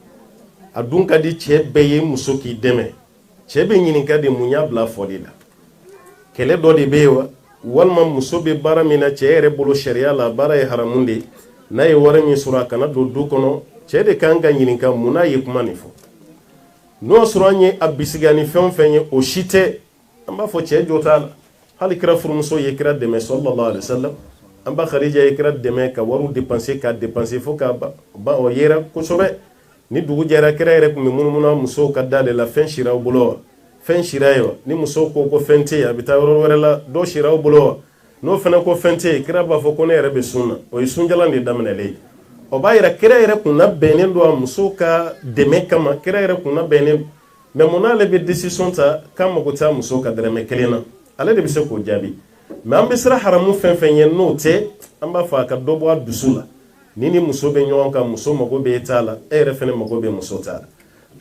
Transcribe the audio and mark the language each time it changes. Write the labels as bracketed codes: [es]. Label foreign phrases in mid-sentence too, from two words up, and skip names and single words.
[bm] a dun ka di cɛ bɛɛ ye muso k'i dɛmɛ cɛ bɛ ɲininka de mun y'a bila fɔli la kɛlɛ dɔ de bɛ yen wa walima muso bɛ baara min na cɛ yɛrɛ bolo sariya la baara ye haramu de n'a ye wari min sɔrɔ a kana don du kɔnɔ cɛ de kan ka ɲininka mun n'a ye kuma nin fɔ n'o sɔrɔ an ye a bisiga ni fɛn o fɛn ye o si tɛ an b'a fɔ cɛ jɔ t'a la hali kira furumuso ye kira dɛmɛ [ar] صلى الله عليه وسلم [bm] an ba Khadija ye kira dɛmɛ ka wariw dépenser ka dépenser fo ka ba o yera kosɛbɛ ni dugu jɛra kira yɛrɛ tun bɛ munumunu musow ka dale la fɛn siraw bolo wa fɛn sira ye wa ni musow ko fɛn tɛ yen a bɛ taa yɔrɔ wɛrɛ la dɔ siraw bolo wa n'o fana ko fɛn tɛ yen kira b'a fɔ ko ne yɛrɛ bɛ sun na o ye sunjalan de daminɛlen ye o b'a yira kira yɛrɛ kun labɛnnen don a musow ka dɛmɛ kama kira yɛrɛ kun labɛnnen mais mun n'ale bɛ décision ta k'a mago t'a musow ka dɛrɛmɛ kelen na ale de bɛ se k'o jaabi mais an bɛ siran haramu fɛn fɛn ye n'o tɛ an b'a fɔ a ka dɔ bɔ a dusu la ni muso bɛ ɲɔgɔn kan muso mago bɛ e t'a la e yɛrɛ fana mago bɛ muso t'a la a